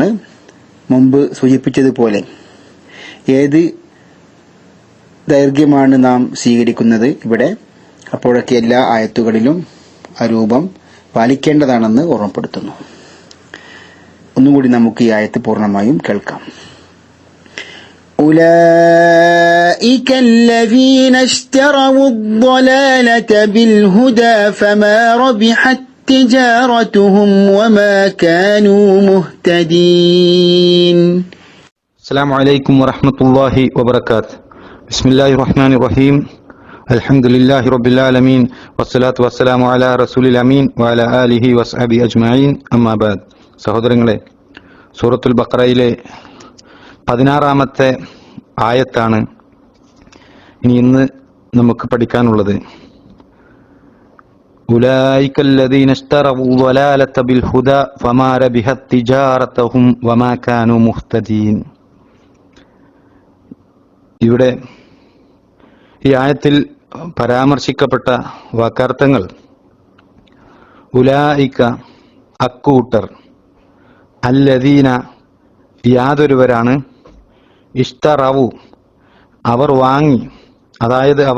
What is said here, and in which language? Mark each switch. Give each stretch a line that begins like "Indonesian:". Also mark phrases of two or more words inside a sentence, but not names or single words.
Malayalam: മുമ്പ് സൂചിപ്പിച്ചതുപോലെ ഏത് ദൈർഘ്യമാണ് നാം സ്വീകരിക്കുന്നത് ഇവിടെ, അപ്പോഴൊക്കെ എല്ലാ ആയത്തുകളിലും ആ രൂപം പാലിക്കേണ്ടതാണെന്ന് ഓർമ്മപ്പെടുത്തുന്നു. ഒന്നുകൂടി നമുക്ക് ഈ ആയത്ത് പൂർണ്ണമായും കേൾക്കാം.
Arabic: أولئك الذين اشتروا الضلالة بالهدى فما ربحت تجارتهم وما كانوا مهتدين. السلام عليكم ورحمة الله وبركاته. بسم الله الرحمن الرحيم. الحمد لله رب العالمين والصلاة والسلام على رسول الأمين وعلى آله وصحبه أجمعين. أما بعد.
Malayalam: സഹോദരങ്ങളെ, സൂറത്തുൽ ബഖറയിലെ 16-ാമത്തെ ആയത്താണ് ഇന്ന് നമുക്ക് പഠിക്കാനുള്ളത്.
Arabic: ഉലൈക الذين اشتروا الضلالة بالهدى فما ربحت تجارتهم وما كانوا مهتدين.
Malayalam: ഇവിടെ ഈ ആയത്തിൽ പരാമർശിക്കപ്പെട്ട വാക്കാർത്ഥങ്ങൾ ഉലൈക അക്കൂട്ടർ, അല്ലദീന യാതൊരുവരാണ്, ഇഷ്തറവു അവർ വാങ്ങി, അതായത് അവർ